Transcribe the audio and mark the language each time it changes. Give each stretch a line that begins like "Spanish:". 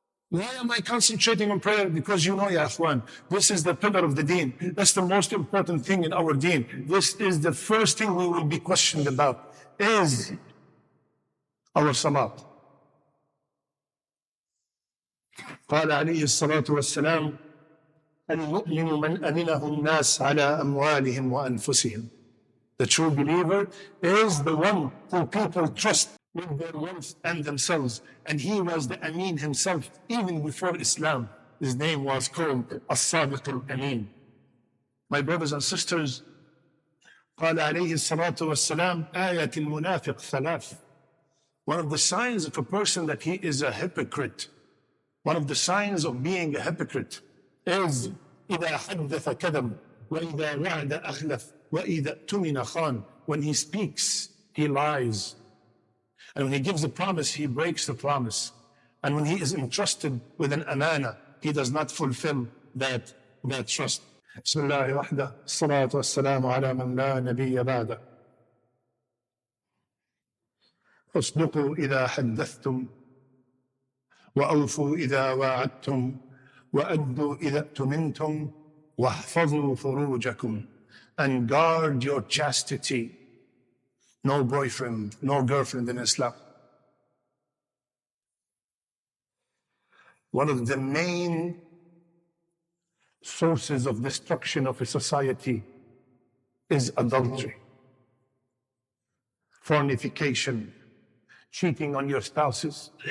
English: Why am I concentrating on prayer? Because you know, ya akhwan, this is the pillar of the deen. That's the most important thing in our deen. This is the first thing we will be questioned about, is our salat.
Arabic: قال عليه الصلاة والسلام المؤمن من أمنه الناس على أموالهم وأنفسهم.
English: The true believer is the one who people trust with their wealth and themselves. And he was the Amin himself, even before Islam. His name was called As-Sadiq al-Amin. My brothers and sisters,
Arabic: قال عليه الصلاة والسلام آية المنافق ثلاث.
English: One of the signs of a person that he is a hypocrite, one of the signs of being a hypocrite is
Arabic: إذا حدث كذب وإذا وعد أخلف وإذا اؤتمن خان.
English: When he speaks, he lies. And when he gives a promise, he breaks the promise. And when he is entrusted with an amana, he does not fulfill that trust.
Arabic: بسم الله وحده الصلاة والسلام على من لا نبي بعده. اصدقوا إذا حدثتم وأوفوا إذا واعدتم وأدوا إذا اؤتمنتم واحفظوا فروجكم.
English: And guard your chastity. No boyfriend, no girlfriend in Islam. One of the main sources of destruction of a society is adultery, fornication, cheating on your spouses.